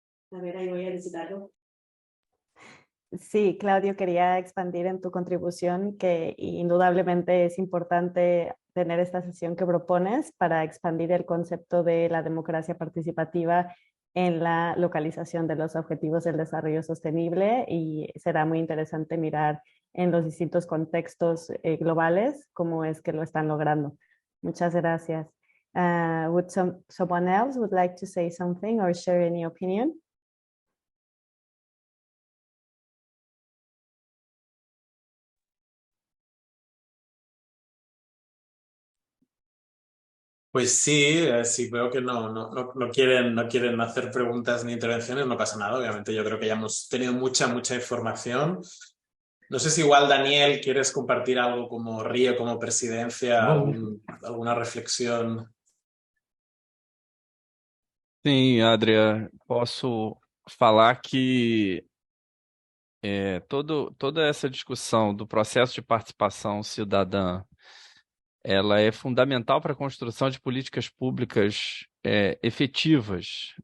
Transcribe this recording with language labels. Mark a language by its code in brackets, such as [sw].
[es] A ver, ahí voy a decir algo. Sí, Claudio, quería expandir en tu contribución que indudablemente es importante tener esta sesión que propones para expandir el concepto de la democracia participativa en la localización de los objetivos del desarrollo sostenible, y será muy interesante mirar en los distintos contextos globales cómo es que lo están logrando. Muchas gracias. [en] Would someone else would like to say something or share any opinion? [es] Pues sí, sí, veo que no quieren hacer preguntas ni intervenciones, no pasa nada. Obviamente yo creo que ya hemos tenido mucha mucha información. No sé si igual, Daniel, quieres compartir algo como Río, como presidencia, alguna reflexión. [pt] Sim, Adria, posso falar que toda essa discussão do processo de participação cidadã, ela é fundamental para a construção de políticas públicas efetivas.